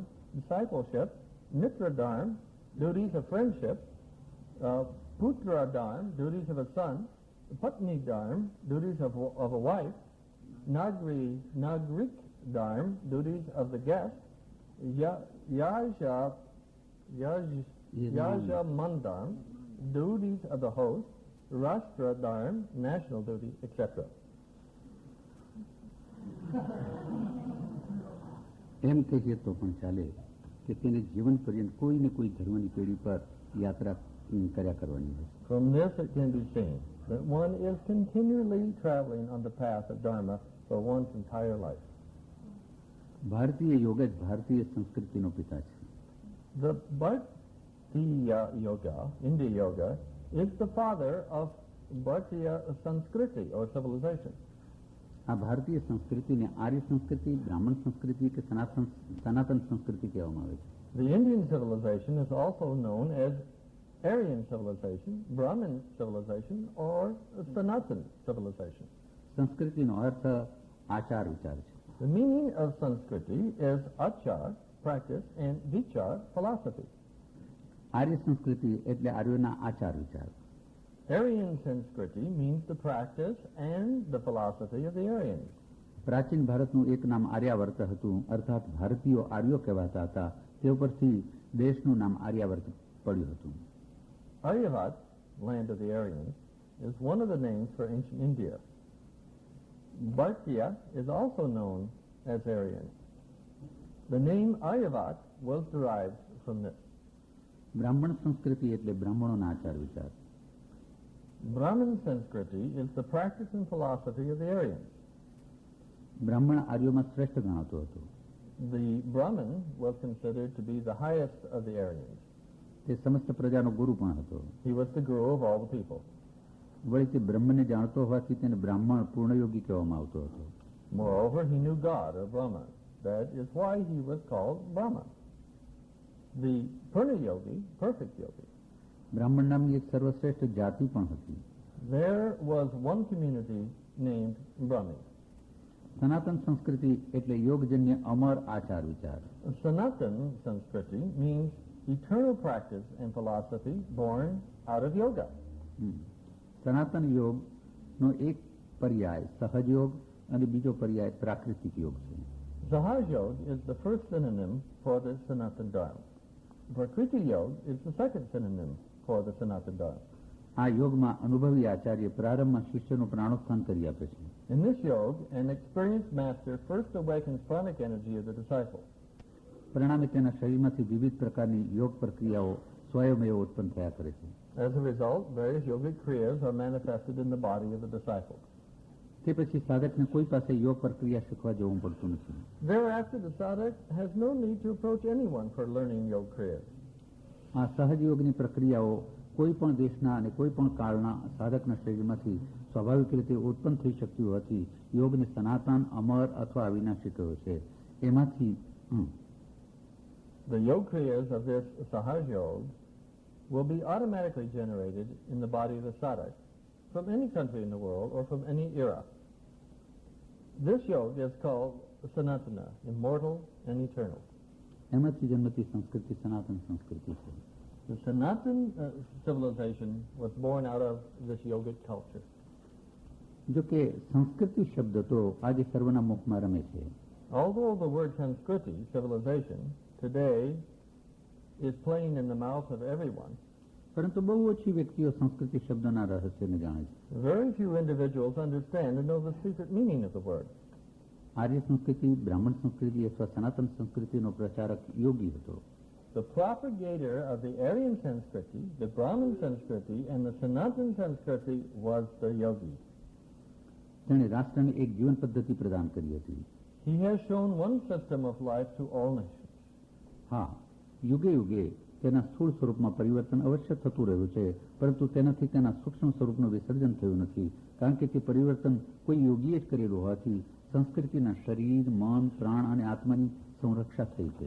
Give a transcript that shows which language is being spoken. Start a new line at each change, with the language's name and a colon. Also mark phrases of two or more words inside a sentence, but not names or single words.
English: discipleship, Mitra Dharma, duties of friendship, Putra Dharma, duties of a son, Patni Dharma, duties of a wife, Nagrik Dharma, duties of the guest, Yaja Mandam, duties of the host, Rashtra Dharma, national duty, etc.
Gujarati: એમ કહીએ તો પણ ચાલે કે તેને જીવન પર્યંત કોઈ ને કોઈ ધર્મની પેઢી પર યાત્રા કર્યા કરવાની હોય.
English: From this it can be seen that one is continually traveling on the path of Dharma for one's entire life.
Gujarati: ભારતીય યોગ જ ભારતીય સંસ્કૃતિનો પિતા છે.
English: The Bhartiya Yoga, India Yoga, is the father of Bhartiya Sanskriti or civilization.
Gujarati: આ ભારતીય સંસ્કૃતિને આર્ય સંસ્કૃતિ, બ્રાહ્મણ સંસ્કૃતિ કે સનાતન સંસ્કૃતિ કહેવામાં આવે છે.
English: The Indian civilization is also known as Aryan civilization, Brahmin civilization, or Sanatan civilization.
Gujarati: સંસ્કૃતિનો અર્થ આચાર વિચાર છે.
English: The meaning of Sanskriti is achar, practice, and vichar, philosophy.
Gujarati: આર્ય સંસ્કૃતિ એટલે આર્યોના આચાર વિચાર.
English: Aryan Sanskriti means the practice and the philosophy of the Aryans.
Gujarati: પ્રાચીન ભારતનું એક નામ આર્યાવર્ત હતું, અર્થાત ભારતીયો આર્યો કહેવાતા હતા. તે ઉપરથી દેશનું નામ આર્યાવર્ત પડ્યું હતું.
English: Aryavat, land of the Aryans, is one of the names for ancient India. Bhartiya is also known as Aryan. The name Aryavat was derived from this.
Gujarati: બ્રાહ્મણ સંસ્કૃતિ એટલે બ્રાહ્મણોના આચાર વિચાર.
English: Brahmin Sanskriti is the practice and philosophy of the Aryans.
Gujarati: બ્રાહ્મણ આર્યોમાં શ્રેષ્ઠ ગણાતો હતો.
English: The Brahmin was considered to be the highest of the Aryans.
Gujarati: તે સમસ્ત પ્રજાનો ગુરુ પણ હતો.
English: He was the guru of all the people.
Gujarati: વળી તે બ્રહ્મને જાણતો હોવાથી તેને બ્રાહ્મણ પૂર્ણયોગી કહેવામાં આવતો હતો.
English: Moreover, he knew God, or Brahma. That is why he was called Brahma. The Purna Yogi, perfect yogi.
Gujarati: બ્રાહ્મણ નામની એક સર્વશ્રેષ્ઠ જાતિ પણ હતી.
English: There was one community named Brahmi.
Gujarati: સનાતન સંસ્કૃતિ એટલે યોગજન્ય અમર આચાર વિચાર.
English: Sanatan Sanskriti means eternal practice and philosophy born out of yoga.
Gujarati: સનાતન યોગનો એક પર્યાય સહજ યોગ અને બીજો પર્યાય પ્રાકૃતિક યોગ છે.
English: Sahaj Yoga is the first synonym for the Sanatan Dharma. Prakriti Yoga is the second synonym for the Sanatan Dharma.
Gujarati: આ યોગમાં અનુભવી આચાર્ય પ્રારંભમાં શિષ્યનું પ્રાણોત્થાન કરી આપે છે.
English: In this yoga, an experienced master first awakens pranic energy of the disciple.
Gujarati: પરિણામે તેના શરીરમાંથી વિવિધ પ્રકારની યોગ પ્રક્રિયાઓ સ્વયમેવ ઉત્પન્ન થયા કરે છે.
English: As a result, various yogic kriyas are manifested in the body of the disciple.
Gujarati: તે પછી સાધકને કોઈ પાસે યોગ પ્રક્રિયા શીખવા જવું પડતું નથી.
English: Thereafter, the sadhak has no need to approach anyone for learning yoga kriyas.
Gujarati: આ સહજ યોગની પ્રક્રિયાઓ કોઈ પણ દેશના અને કોઈ પણ કાળના સાધકના શરીરમાંથી સ્વાભાવિક રીતે ઉત્પન્ન થઈ શકતી હોવાથી યોગને સનાતન અમર અથવા અવિનાશી કહ્યો છે. એમાંથી
English: The yoga kriyas of this Sahaj Yoga will be automatically generated in the body of the sadhak from any country in the world or from any era. This yoga is called Sanatana, immortal and eternal.
Gujarati: એમાંથી જન્મતી સંસ્કૃતિ સનાતન સંસ્કૃતિ છે.
English: The Sanatan civilization was born out of this yogic culture.
Gujarati: જો કે સંસ્કૃતિ શબ્દ તો આજે સર્વના મુખમાં રમે છે.
English: Although the word Sanskriti, civilization, today is plain in the mouth of everyone,
Gujarati: પરંતુ બહુ ઓછી વ્યક્તિઓ સંસ્કૃતિ શબ્દના રહસ્યને જાણે છે.
English: very few individuals understand and know the secret meaning of the word.
Gujarati: આર્ય સંસ્કૃતિ, બ્રાહ્મણ સંસ્કૃતિ અથવા સનાતન સંસ્કૃતિનો પ્રચારક યોગી હતો.
English: The propagator of the Aryan Sanskriti, the Brahmin Sanskriti, and the Sanatan Sanskriti was the yogi.
Gujarati: તેણે રાષ્ટ્રને એક જીવન પદ્ધતિ પ્રદાન કરી હતી.
English: He has shown one system of life to all nations.
Gujarati: હા, યુગે યુગે તેના સ્થૂળ સ્વરૂપમાં પરિવર્તન અવશ્ય થતું રહ્યું છે, પરંતુ તેનાથી તેના સૂક્ષ્મ સ્વરૂપનું વિસર્જન થયું નથી, કારણ કે તે પરિવર્તન કોઈ યોગીએ જ કરેલું હોવાથી સંસ્કૃતિના શરીર, મન, પ્રાણ અને આત્માની સંરક્ષા થઈ છે.